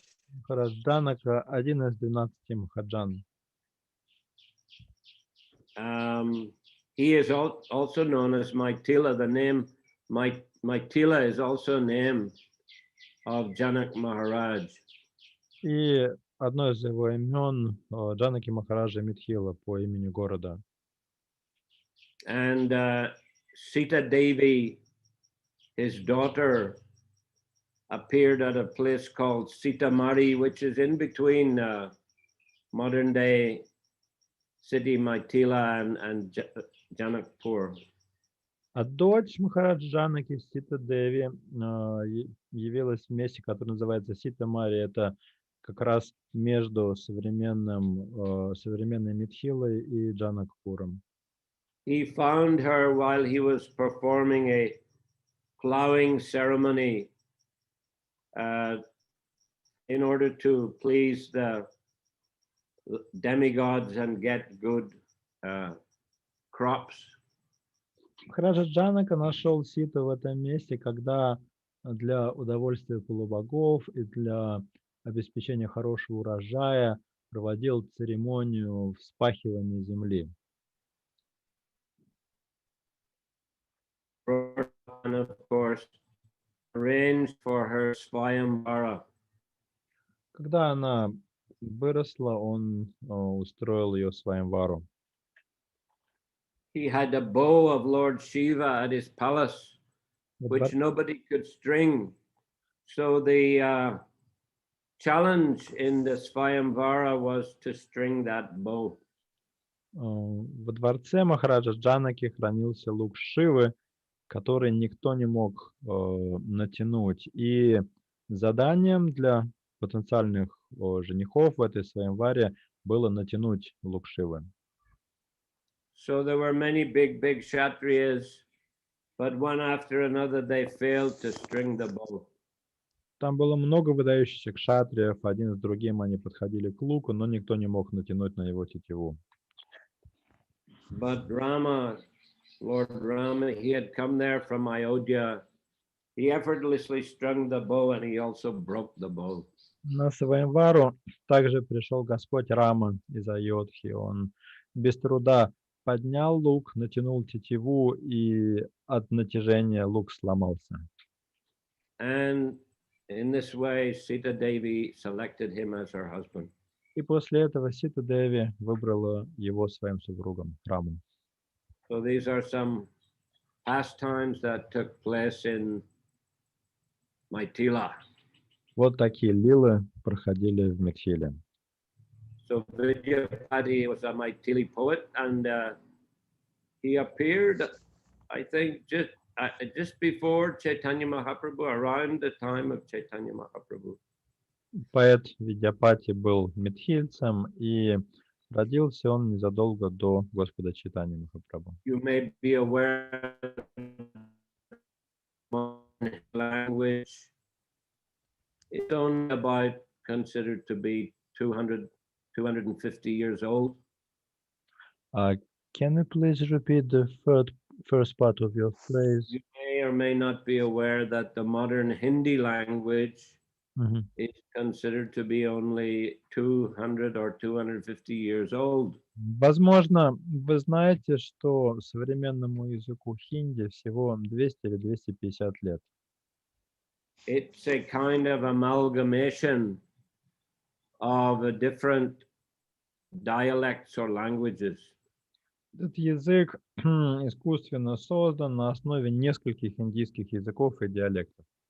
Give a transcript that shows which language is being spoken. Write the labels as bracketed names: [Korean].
[Russian] Махарадж Джанака один из 12 Махаджан. [English] He is also known as Maitila. The name Maitila is also a name of Janak Maharaj. [Russian] И одно из его имен Джанаки Махараджа Митхила по имени города. [English] And Sita Devi, his daughter, appeared at a place called Sitamari, which is in between modern day city Maitila and Janakpur. [Russian] А дочь Махарадж Джанаки Сита Деви явилась в месте, которое называется Ситамари. Это как раз между современной Митхилой и Джанакпуром. [English] He found her while he was performing a plowing ceremony in order to please the demigods and get good crops. [Russian] Махараджа Джанака нашел Ситу в этом месте, когда для удовольствия полубогов и для обеспечения хорошего урожая проводил церемонию вспахивания земли. [English] And of course, arranged for her Swayamvara. [Russian] Когда она выросла, он устроил ее Сваямвару. [English] He had a bow of Lord Shiva at his palace, which nobody could string. So the challenge in the Swayamvara was to string that bow. [Russian] Во дворце Махараджа Джанаки хранился лук Шивы, который никто не мог натянуть. И заданием для потенциальных женихов в этой Сваямваре было натянуть лук Шивы. [English] So there were many big Kshatriyas, but one after another they failed to string the bow. [Russian] Там было много выдающихся кшатриев, один с другим они подходили к луку, но никто не мог натянуть на него тетиву. [English] But Rama, Lord Rama, he had come there from Ayodhya. He effortlessly strung the bow and he also broke the bow. [Russian] На Сваямвару также пришел Господь Рама из Айодхи. Он без труда поднял лук, натянул тетиву, и от натяжения лук сломался. [English] And in this way, Sita Devi selected him as her husband. [Russian] И после этого Сита Деви выбрала его своим супругом, Раму. [English] So these are some pastimes that took place in Maitila. [Russian] Вот такие лилы проходили в Митхиле. [English] So Vidyapati was a Maithili poet, and he appeared, I think, just before Chaitanya Mahaprabhu, around the time of Chaitanya Mahaprabhu. [Russian] Поэт Видяпати был митхильцем, и родился он незадолго до Господа Чайтаньи Махапрабху. [English] You may be aware language is only about considered to be 250 years old. Can you please repeat the first part of your phrase? You may or may not be aware that the modern Hindi language is considered to be only 200 or 250 years old. [Russian] Возможно, вы знаете, что современному языку хинди всего 200 или 250 лет. [English] It's a kind of amalgamation of different dialects or languages. [Russian] Этот язык искусственно создан на основе нескольких индийских языков и диалектов.